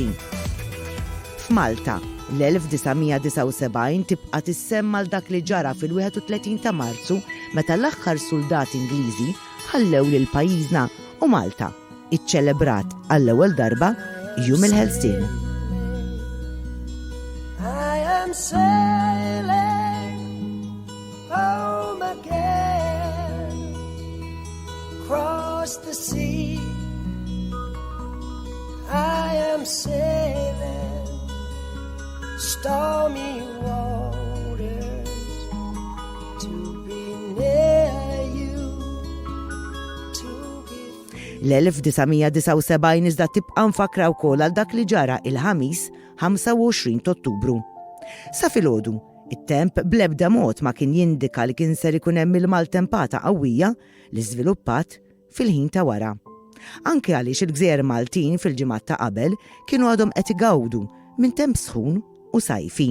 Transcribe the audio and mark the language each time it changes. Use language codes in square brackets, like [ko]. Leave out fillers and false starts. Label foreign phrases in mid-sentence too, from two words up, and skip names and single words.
[mt] F'Malta, l-1979 tibqa' tissemma l dak li ġara fil-31 ta' Marzu meta l-aħħar soldati Ingliżi ħallew lil pajjiżna u Malta, iċċelebrat għall-ewwel darba jum il-ħelsien. [en] I am sailing home again, across the sea. I am sailing stormy waters to be near you, to give. [mt] L-1979 iżda tibqa' nfakra wkoll għal dak li ġara il-ħamis 25 Ottubru. Sa filgħodu, it-temp bl-ebda mod ma kien jindika li kien ser ikun hemm il-maltempata qawwija li żviluppat fil-ħin ta' wara. Anke għaliex il-Gżejjer Maltin fil-ġimgħat ta' qabel kienu għadhom qed igawdu minn temp sħun u sajfi.